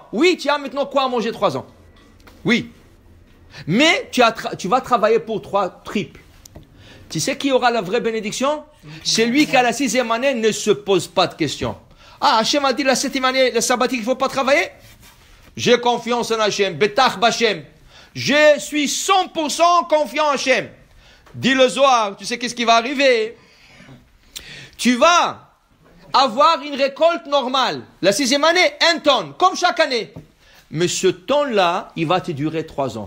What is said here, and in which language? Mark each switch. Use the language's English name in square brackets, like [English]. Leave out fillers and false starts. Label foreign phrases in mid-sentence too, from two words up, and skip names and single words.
[French] Oui, tu as maintenant quoi à manger 3 ans. Oui. Mais tu vas travailler pour 3 triples. Tu sais qui aura la vraie bénédiction? C'est lui qui à la 6e année ne se pose pas de questions. Ah, Hachem a dit la 7e année, le sabbatique, il ne faut pas travailler? J'ai confiance en Hachem, [Hebrew] בטח בהשם. [French] Je suis 100% confiant en Hachem. Dis le Zohar, tu sais qu'est-ce qui va arriver? Tu vas avoir une récolte normale. La 6e année, 1 tonne, comme chaque année. Mais ce tonne-là, il va te durer 3 ans.